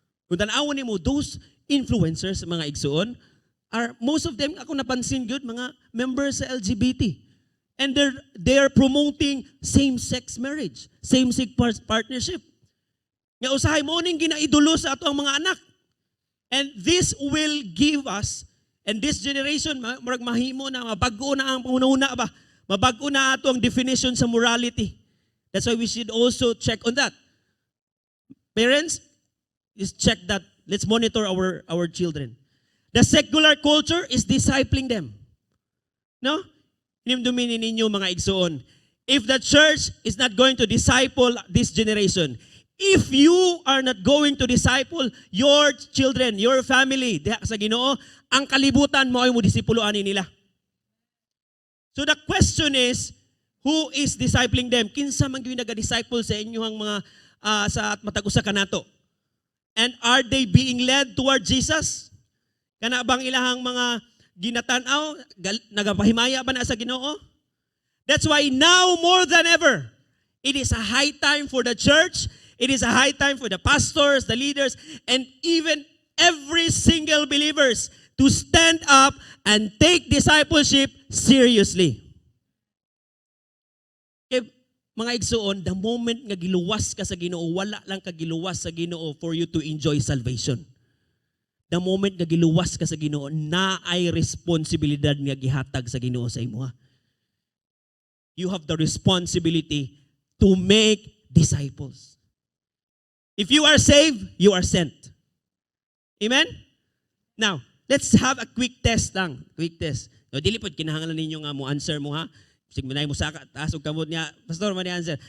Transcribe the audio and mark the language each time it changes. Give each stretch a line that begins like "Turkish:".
Cebuano: Kung tanawon nimo,
English: those influencers
Cebuano: mga igsoon
English: are most of them
Cebuano: ako napansin gyud mga
English: members
Cebuano: sa LGBT.
English: And they're promoting same-sex marriage, same-sex partnership.
Cebuano: Nga usahay mo ning ginaidolo sa ato ang mga anak.
English: And this will give us, and this generation,
Cebuano: murag mahimo na, mabago na ang pangunahuna ba? Mabago na ato ang definition sa morality.
English: That's why we should also check on that. Parents, just check that. Let's monitor our children. The secular culture is discipling them. No?
Cebuano: Inimduminin ninyo mga igsoon.
English: If the church is not going to disciple this generation, if you are not going to disciple your children, your family,
Cebuano: diha sa Ginoo, ang kalibutan mo ay mo disipuloan nila.
English: So the question is, Who is discipling them?
Cebuano: Kinsa man gyud naga-disciple sa inyong mga sa matag-usa kanato?
English: And are they being led toward Jesus?
Cebuano: Kana bang ilahang mga ginatan-aw nagapahimaya ba na sa Ginoo?
English: That's why now more than ever, it is a high time for the church, it is a high time for the pastors, the leaders, and even every single believers to stand up and take discipleship seriously. Okay,
Cebuano: mga igsoon,
English: the moment
Cebuano: nga giluwas ka sa Ginoo, wala lang ka giluwas sa Ginoo
English: for you to enjoy salvation. The moment
Cebuano: nga giluwas ka sa Ginoo, na ay responsibilidad nga gihatag sa Ginoo sa imo.
English: You have the responsibility to make disciples. If you are saved, you are sent. Amen? Now, let's have a quick test lang. Quick test.
Cebuano: No, dili pod kinahanglan ninyo nga mo answer mo ha. Sig manay mo saka taas og kamot niya. Pastor man answer.